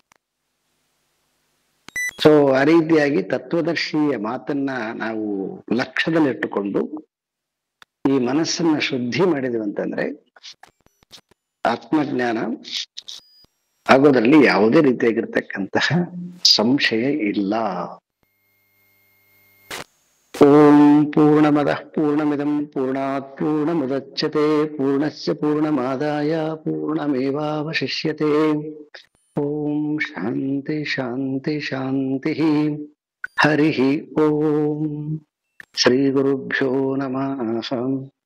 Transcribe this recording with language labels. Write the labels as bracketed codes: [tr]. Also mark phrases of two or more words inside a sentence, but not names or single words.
[kn] ಸೊ ಆ ರೀತಿಯಾಗಿ ತತ್ವದರ್ಶಿಯ ಮಾತನ್ನ ನಾವು ಲಕ್ಷ್ಯದಲ್ಲಿಟ್ಟುಕೊಂಡು ಈ ಮನಸ್ಸನ್ನ ಶುದ್ಧಿ ಮಾಡಿದ್ವಿ ಅಂತಂದ್ರೆ ಆತ್ಮಜ್ಞಾನ ಆಗೋದ್ರಲ್ಲಿ ಯಾವುದೇ ರೀತಿಯಾಗಿರ್ತಕ್ಕಂತಹ ಸಂಶಯ ಇಲ್ಲ. [sa] ಓಂ ಪೂರ್ಣಮದಃ ಪೂರ್ಣಮಿದಂ ಪೂರ್ಣಾತ್ ಪೂರ್ಣಮುದಚ್ಯತೆ ಪೂರ್ಣಸ್ಯ ಪೂರ್ಣಮಾದಾಯ ಪೂರ್ಣಮೇವಾವಶಿಷ್ಯತೆ. ಓಂ ಶಾಂತಿ ಶಾಂತಿ ಶಾಂತಿ. ಹರಿ ಓಂ. ಶ್ರೀ ಗುರುಭ್ಯೋ ನಮಃ.